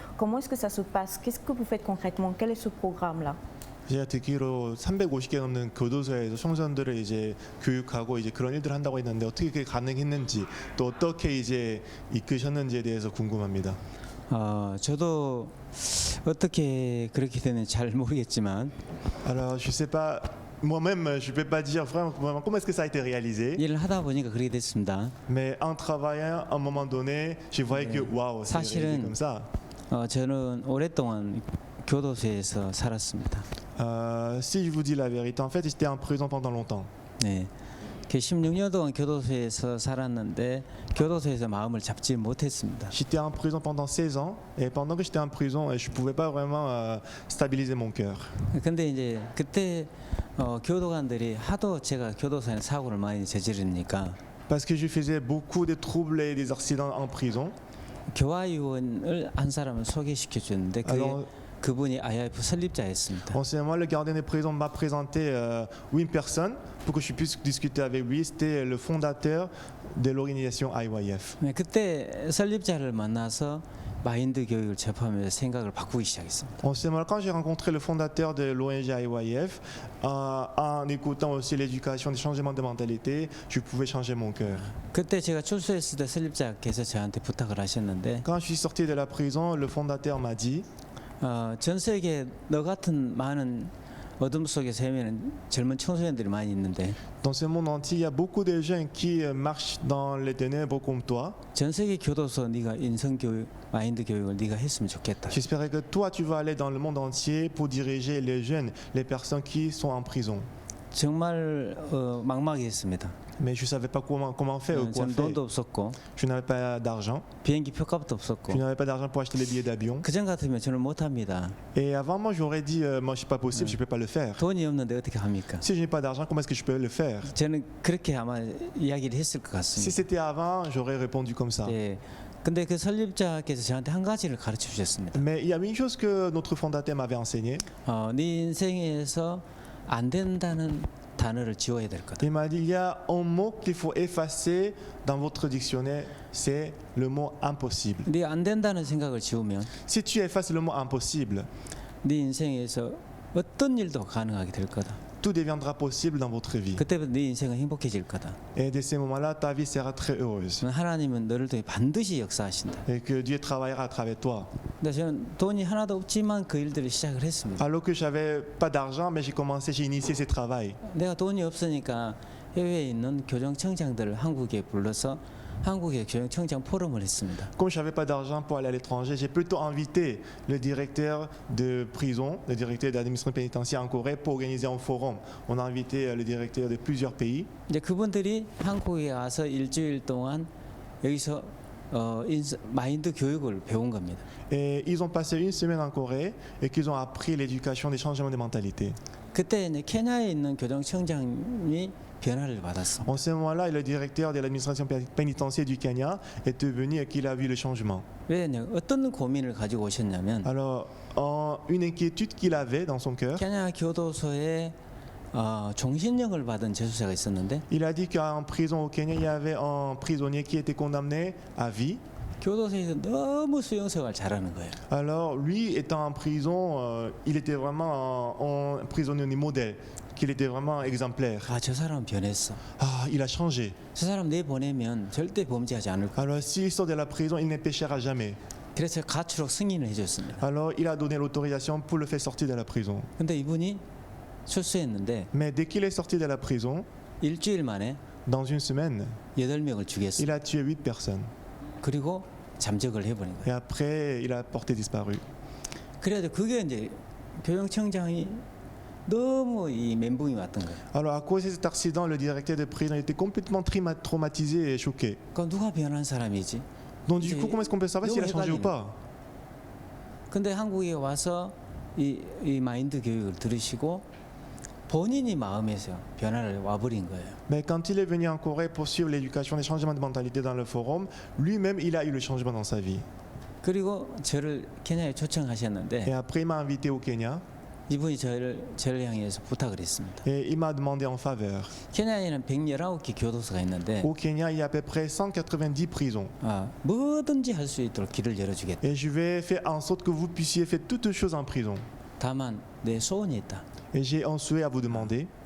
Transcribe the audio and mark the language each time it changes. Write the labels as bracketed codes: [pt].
[fr] Comment est-ce que ça se passe? Qu'est-ce que vous faites concrètement? Quel est ce programme-là? [ko] 제가 듣기로 350개 넘는 교도소에서 청소년들을 이제 교육하고 이제 그런 일들을 한다고 했는데 어떻게 그게 가능했는지 또 어떻게 이제 이끄셨는지에 대해서 궁금합니다. 저도 어떻게 그렇게 되는지 잘 모르겠지만 [fr] Alors je sais pas moi-même je peux pas dire vraiment comment est-ce que ça a été réalisé. [ko] 일을 하다 보니까 그렇게 됐습니다. [fr] Mais en travaillant à un moment donné, je voyais que waouh, c'est réalisé comme ça. [ko] 저는 오랫동안 교도소에서 살았습니다. [fr] Si je vous dis la vérité, en fait, j'étais en prison pendant longtemps. [ko] 네. 16년 동안 교도소에서 살았는데 교도소에서 마음을 잡지 못했습니다. [fr] J'étais en prison pendant 16 ans et pendant que j'étais en prison, je pouvais pas vraiment stabiliser mon cœur. [ko] 근데 이제 그때 교도관들이 하도 제가 교도소에 사고를 많이 저지르니까 [fr] Parce que je faisais beaucoup de troubles et des accidents en prison. [ko] 교화위원을 한 사람을 소개시켜 줬는데 그분이 IYF 설립자였습니다. [fr] En ce moment, le gardien de prison m'a présenté une personne pour que je puisse discuter avec lui. C'était le fondateur de l'organisation IYF. [ko] 그때 설립자를 만나서 마인드 교육을 접하면서 생각을 바꾸기 시작했습니다. [fr] En ce moment, quand j'ai rencontré le fondateur de l'ONG IYF, en écoutant aussi l'éducation des changements de mentalité, je pouvais changer mon cœur. [ko] 그때 제가 출소했을 때 설립자께서 저한테 부탁을 하셨는데 [fr] Quand je suis sorti de la prison, le fondateur m'a dit [ko] 전 세계에 너 같은 많은 어둠 속에서 헤매는 젊은 청소년들이 많이 있는데 [fr] Dans ce monde entier, il y a beaucoup de jeunes qui marchent dans les ténèbres comme toi. [ko] 전 세계 교도소 네가 인성 교육, 마인드 교육을 네가 했으면 좋겠다. [fr] J'espérais que toi tu vas aller dans le monde entier pour diriger les jeunes, les personnes qui sont en prison. [ko] 정말 막막했습니다. [fr] Mais je savais pas comment faire ou quoi [ko] 전 [fr] faire. [ko] 돈도 없었고 [fr] Je n'avais pas d'argent. [ko] 비행기 표값도 없었고 [fr] Je n'avais pas d'argent pour acheter les billets d'avion. [ko] 그전 같으면 저는 못 합니다. [fr] Et avant moi j'aurais dit moi c'est pas possible, je peux pas le faire. [ko] 돈이 없는데 어떻게 합니까? [fr] Si je n'ai pas d'argent, comment est-ce que je peux le faire? [ko] 저는 그렇게 아마 이야기를 했을 것 [fr] Si [ko] 같습니다. [fr] c'était avant, j'aurais répondu comme ça. [ko] 예. 근데 그 설립자께서 저한테 한 가지를 가르쳐 주셨습니다. [fr] Mais il y a une chose que notre fondateur m'avait enseigné. [ko] 네 인생에서 안 된다는 단어를 지워야 될 거다. [fr] Il m'a dit il y a un mot qu'il faut effacer dans votre dictionnaire, c'est le mot impossible. [ko] 네 안 된다는 생각을 지우면 [fr] Si tu effaces le mot impossible, [ko] 네 인생에서 어떤 일도 가능하게 될 거다. [fr] tout deviendra possible dans votre vie. [ko] 그때부터 네 인생은 행복해질 거다. [fr] Et de ces moments-là, ta vie sera très heureuse. [ko] 하나님은 너를 통해 반드시 역사하신다. [fr] Et que Dieu travaillera à travers toi. [ko] 근데 저는 돈이 하나도 없지만 그 일들을 시작을 했습니다. [fr] Alors que j'avais pas d'argent, mais j'ai initié ce travail. [ko] 내가 돈이 없으니까 해외에 있는 교정청장들을 한국에 불러서 한국의 교정청장 포럼을 했습니다. [fr] Comme je n'avais pas d'argent pour aller à l'étranger, j'ai plutôt invité le directeur de prison, le directeur d'administration pénitentiaire en Corée pour organiser un forum. On a invité le directeur de plusieurs pays. [ko] 이제 그분들이 한국에 와서 일주일 동안 여기서 마인드 교육을 배운 겁니다. [fr] Et ils ont passé une semaine en Corée et qu'ils ont appris l'éducation des changements de mentalité. [ko] 그때 이제 케냐에 있는 교정청장이 변화를 받았어. [fr] En ce moment-là, le directeur de l'administration pénitentiaire du Kenya est venu et qu'il a vu le changement. [ko] 왜냐 어떤 고민을 가지고 오셨냐면 [fr] Alors, une inquiétude qu'il avait dans son cœur. [ko] 케냐 교도소에 종신형을 받은 재수자가 있었는데 [fr] Il a dit qu'en prison au Kenya, il y avait un prisonnier qui était condamné à vie. [ko] 교도소에서 너무 수용생활 잘하는 거예요. [fr] Alors, lui étant en prison, il était vraiment un prisonnier modèle. Qu'il était vraiment exemplaire. [ko] 저 사람 변했어. [fr] Il a changé. [ko] 저 사람 내보내면 절대 범죄하지 않을 거야. [fr] Alors s'il sort de la prison, il ne péchera jamais. [ko] 그래서 가출록 승인을 해줬습니다. [fr] Alors il a donné l'autorisation pour le faire sortir de la prison. [ko] 근데 이분이 출소했는데 [fr] Mais dès qu'il est sorti de la prison, [ko] 일주일 만에 [fr] dans une semaine, [ko] 8명을 죽였어. [fr] il a tué 8 personnes. [ko] 그리고 잠적을 해버린 거예요. [fr] Et après, il a porté disparu. [ko] 그래도 그게 이제 교정청장이 너무 이 멘붕이 왔던 거예요. [fr] Alors à cause de cet accident, le directeur de prison était complètement traumatisé et choqué. [ko] 그럼 누가 변한 사람이지? [fr] Donc du coup, comment est-ce qu'on peut savoir s'il a changé ou pas? [ko] 근데 한국에 와서 이 마인드 교육을 들으시고 본인이 마음에서 변화를 와버린 거예요. [fr] Mais quand il est venu en Corée pour suivre l'éducation des changements de mentalité dans le forum, lui-même il a eu le changement dans sa vie. [ko] 그리고 저를 케냐에 초청하셨는데 [fr] Et après il m'a invité au Kenya [ko] 이분이 저를 향해서 부탁을 했습니다. [fr] et il m'a demandé en faveur. [ko] 케냐에는 119개 교도소가 있는데 [fr] Au Kenya, il y a à peu près 190 prisons. [ko] 뭐든지 할 수 있도록 길을 열어주겠다. [fr] Et je vais faire en sorte que vous puissiez faire toutes choses en prison. [ko] 다만 내 소원이 있다. [fr] Et j'ai un souhait à vous demander.